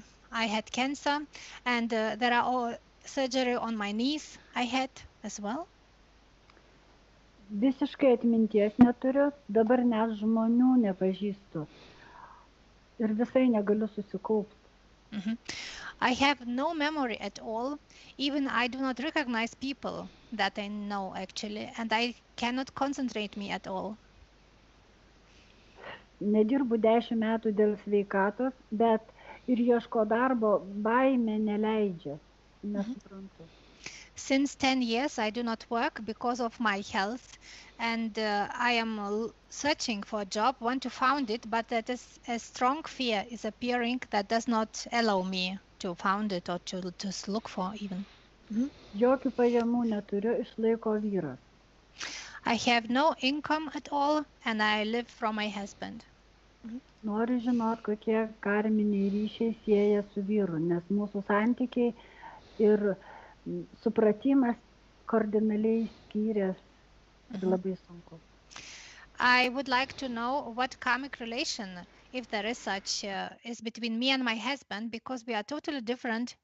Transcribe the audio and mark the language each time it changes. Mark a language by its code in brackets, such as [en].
[en] I had cancer, and there are all surgery on my knees I had as well. [lt] Visiškai atminties neturiu, dabar net žmonių nepažįstu. Ir visai negaliu susikaupti. [en] Mhm. I have no memory at all. Even I do not recognize people that I know actually, and I cannot concentrate me at all. [lt] Nedirbu 10 metų dėl sveikatos, bet ir ieško darbo baimė neleidžia. Nesuprantu. [en] Since 10 years, I do not work because of my health, and I am searching for a job, want to found it, but that is a strong fear is appearing that does not allow me to found it or to look for even. [lt] Jokių pajamų neturiu, išlaiko vyras. [en] I have no income at all, and I live from my husband. [lt] Noriu žinot, kokie karminiai ryšiai sieja su vyru, nes mūsų santykiai ir supratimas kardinaliai skyrės ir labai sunku. [en] I would like to know what karmic relation, if there is such, is between me and my husband, because we are totally different.